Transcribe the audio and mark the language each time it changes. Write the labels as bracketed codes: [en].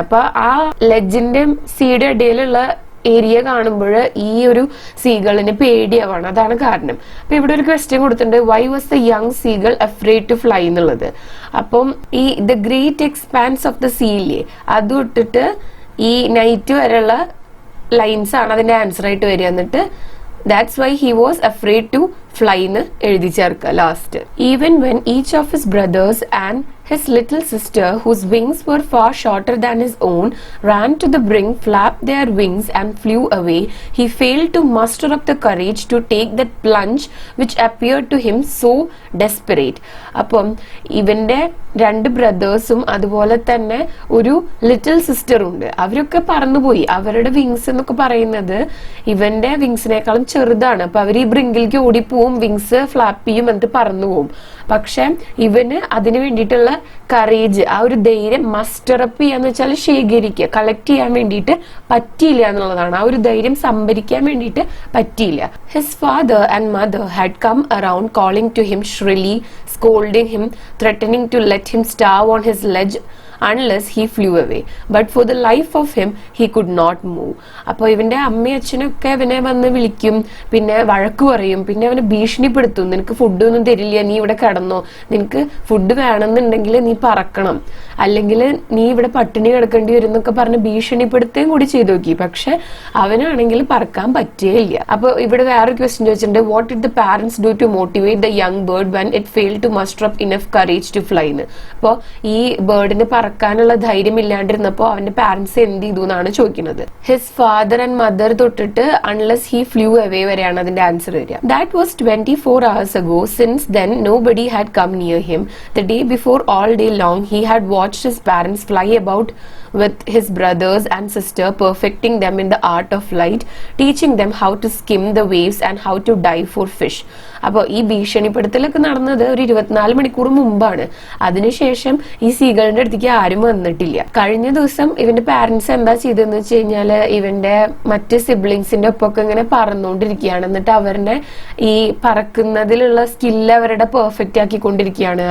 [ml] അപ്പൊ ആ ലെഡ്ജിന്റെ സീയുടെ ഇടയിലുള്ള ഏരിയ കാണുമ്പോൾ ഈ ഒരു സീകളിന് പേടിയാവാണ്. അതാണ് കാരണം. അപ്പൊ ഇവിടെ ഒരു ക്വസ്റ്റ്യൻ കൊടുത്തിട്ടുണ്ട്, [en] why was the young seagull afraid to fly [ml] എന്നുള്ളത്. അപ്പം ഈ [en] the great expanse of the സീയിലെ [ml] അത് വിട്ടിട്ട് ഈ നൈറ്റ് വരെയുള്ള ലൈൻസ് ആണ് അതിന്റെ ആൻസർ ആയിട്ട് വരിക. എന്നിട്ട് [en] that's why he was afraid to fly [ml] എന്ന് എഴുതി ചേർക്കുക last. [en] Even when each of his brothers and his little sister, whose wings were far shorter than his own, ran to the brink, flapped their wings and flew away, he failed to muster up the courage to take that plunge which appeared to him so desperate. [ml] അപ്പം ഇവന്റെ രണ്ട് ബ്രദേഴ്സും അതുപോലെ തന്നെ ഒരു little സിസ്റ്ററും ഉണ്ട്. അവരൊക്കെ പറന്നുപോയി. അവരുടെ വിങ്സ് എന്നൊക്കെ പറയുന്നത് ഇവന്റെ വിങ്സിനേക്കാളും ചെറുതാണ്. അപ്പൊ അവർ ഈ ബ്രിങ്കിലേക്ക് ഓടിപ്പോവും, വിങ്സ് ഫ്ലാപ്പ് ചെയ്യും, എന്നിട്ട് പറന്നു പോവും. പക്ഷെ ഇവന് അതിന് വേണ്ടിയിട്ടുള്ള കറേജ്, ആ ഒരു ധൈര്യം മസ്റ്ററപ്പ് ചെയ്യാന്ന് വെച്ചാൽ ശേഖരിക്കുക, കളക്ട് ചെയ്യാൻ വേണ്ടിയിട്ട് പറ്റിയില്ല എന്നുള്ളതാണ്. ആ ഒരു ധൈര്യം സംഭരിക്കാൻ വേണ്ടിയിട്ട് പറ്റിയില്ല. [en] His father and mother had come around calling to him shrilly, scolding him, threatening to let him starve on his ledge unless he flew away, but for the life of him he could not move. [ml] അപ്പോൾ ഇവന്റെ അമ്മയും അച്ഛനൊക്കെ ഇവനെ വന്ന് വിളിക്കും, പിന്നെ വഴക്ക് പറയും, പിന്നെ അവനെ ഭീഷണിപ്പെടുത്തും. നിനക്ക് ഫുഡ് ഒന്നും തരില്ല, നീ ഇവിടെ കിടന്നോ, നിനക്ക് ഫുഡ് വേണമെന്നുണ്ടെങ്കിൽ നീ പറക്കണം, അല്ലെങ്കിൽ നീ ഇവിടെ പട്ടിണി കിടക്കേണ്ടി വരും എന്നൊക്കെ പറഞ്ഞ് ഭീഷണിപ്പെടുത്തുകയും കൂടി ചെയ്തു നോക്കി. പക്ഷെ അവനാണെങ്കിൽ പറക്കാൻ പറ്റുകയില്ല. അപ്പൊ ഇവിടെ വേറൊരു ക്വസ്റ്റ്യൻ ചോദിച്ചിട്ടുണ്ട്, [en] What did the parents do to motivate the young bird when it failed to muster up enough courage to fly എന്ന്. [ml] അപ്പോൾ ഈ ബേർഡിന് പറക്കാനുള്ള ധൈര്യം ഇല്ലാണ്ടിരുന്നപ്പോ അവന്റെ പാരന്റ്സ് എന്ത് ചെയ്തു എന്നാണ് ചോദിക്കുന്നത്. [en] his father and mother തൊട്ടിട്ട് unless he flew away [ml] വരെയാണ് അതിന്റെ ആൻസർ വരിക. [en] That was 24 hours ago. Since then nobody had come near him. The day before, all day long he had watched his parents fly about with his brothers and sister, perfecting them in the art of flight, teaching them how to skim the waves and how to dive for fish. [ml] അപ്പോൾ ഈ ഭീഷണിപ്പെടുത്തലൊക്കെ നടന്നത് ഒരു 24 മണിക്കൂർ മുമ്പാണ്. അതിനുശേഷം ഈ സീകളിന്റെ അടുത്തേക്ക് ആരും വന്നിട്ടില്ല. കഴിഞ്ഞ ദിവസം ഇവന്റെ പാരന്റ്സ് എന്താ ചെയ്തതെന്ന് വെച്ച് കഴിഞ്ഞാല് ഇവന്റെ മറ്റ് സിബ്ലിങ്സിന്റെ ഒപ്പൊക്കെ ഇങ്ങനെ പറന്നുകൊണ്ടിരിക്കുകയാണ്. എന്നിട്ട് അവരുടെ ഈ പറക്കുന്നതിലുള്ള സ്കില്ല് അവരുടെ പെർഫെക്റ്റ് ആക്കിക്കൊണ്ടിരിക്കുകയാണ്.